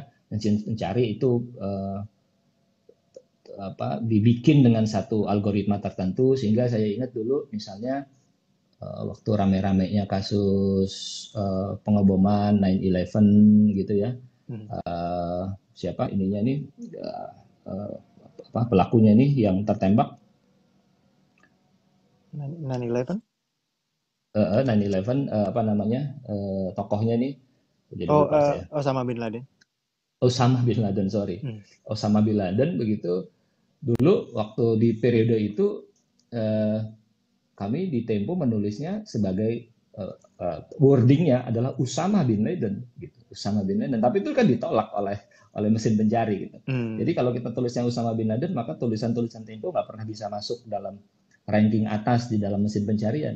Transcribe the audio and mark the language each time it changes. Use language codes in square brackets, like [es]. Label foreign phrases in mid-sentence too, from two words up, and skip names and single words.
[id] Mesin pencari itu dibikin dengan satu algoritma tertentu sehingga saya ingat dulu misalnya waktu rame-ramenya kasus pengeboman 9/11 gitu ya. Siapa ininya nih pelakunya nih yang tertembak 9/11? 9/11 apa namanya tokohnya nih jadi lupa saya. Osama bin Laden. Osama bin Laden, sorry. Hmm. Osama bin Laden begitu dulu waktu di periode itu eh, kami di Tempo menulisnya sebagai wordingnya adalah Usama bin Laden gitu. Usama bin Laden, tapi itu kan ditolak oleh mesin pencari gitu. Jadi kalau kita tulisnya Usama bin Laden, maka tulisan-tulisan Tempo nggak pernah bisa masuk dalam ranking atas di dalam mesin pencarian.